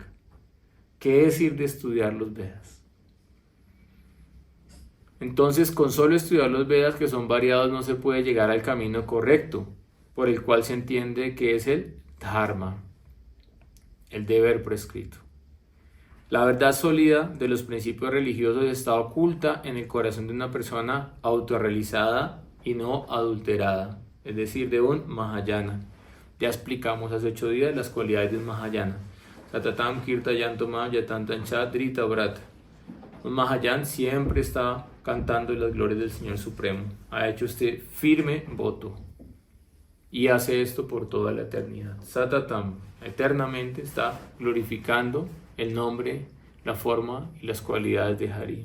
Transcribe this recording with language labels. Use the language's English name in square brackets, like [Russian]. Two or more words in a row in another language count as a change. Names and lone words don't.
[Spanish] ¿Qué decir de estudiar los Vedas? Entonces, con solo estudiar los Vedas, que son variados, no se puede llegar al camino correcto, por el cual se entiende que es el dharma, el deber prescrito. La verdad sólida de los principios religiosos está oculta en el corazón de una persona autorrealizada y no adulterada, es decir, de un Mahayana. Ya explicamos hace 8 días las cualidades de un Mahayana. [Sanskrit] Satatam kirtayantomam yatantancha drita vrata. [Spanish] Un Mahayan siempre está cantando las glorias del Señor Supremo. Ha hecho este firme voto y hace esto por toda la eternidad. Satatam, eternamente está glorificando el nombre, la forma y las cualidades de Hari.